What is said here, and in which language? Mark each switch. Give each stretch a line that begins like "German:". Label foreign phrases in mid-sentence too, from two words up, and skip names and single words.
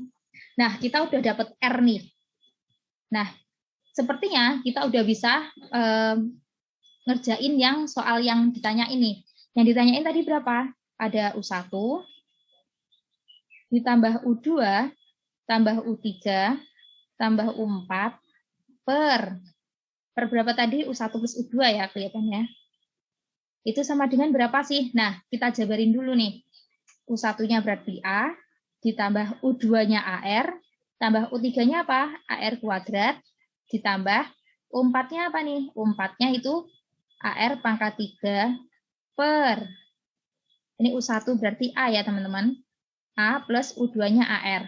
Indonesian: Nah, kita udah dapat R nih. Nah, sepertinya kita udah bisa ngerjain yang soal yang ditanya ini. Yang ditanyain tadi berapa? Ada U1, ditambah U2, tambah U3, tambah U4, per berapa tadi? U1 plus U2 ya kelihatannya. Itu sama dengan berapa sih? Nah, kita jabarin dulu nih. U1-nya berarti A, ditambah U2-nya AR, tambah U3-nya apa? AR kuadrat, ditambah U4-nya apa nih? U4-nya itu AR pangkat 3 per, ini U1 berarti A ya teman-teman, A plus U2-nya AR.